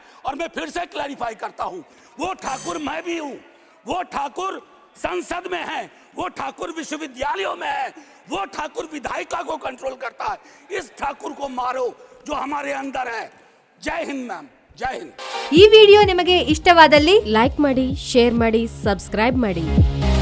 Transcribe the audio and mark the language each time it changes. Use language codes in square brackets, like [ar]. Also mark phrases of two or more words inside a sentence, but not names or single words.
[hi] और मैं फिर से क्लैरिफाई करता हूं, वो ठाकुर मैं भी हूं, वो ठाकुर संसद में है, वो ठाकुर विश्वविद्यालयों में है, वो ठाकुर विधायिका को कंट्रोल करता है। इस ठाकुर को मारो जो हमारे अंदर है। जय हिंद मैम, जय हिंद। [kn] ಈ ವಿಡಿಯೋ ನಿಮಗೆ ಇಷ್ಟವಾದಲ್ಲಿ ಲೈಕ್ ಮಾಡಿ, ಶೇರ್ ಮಾಡಿ, ಸಬ್ಸ್ಕ್ರೈಬ್ ಮಾಡಿ।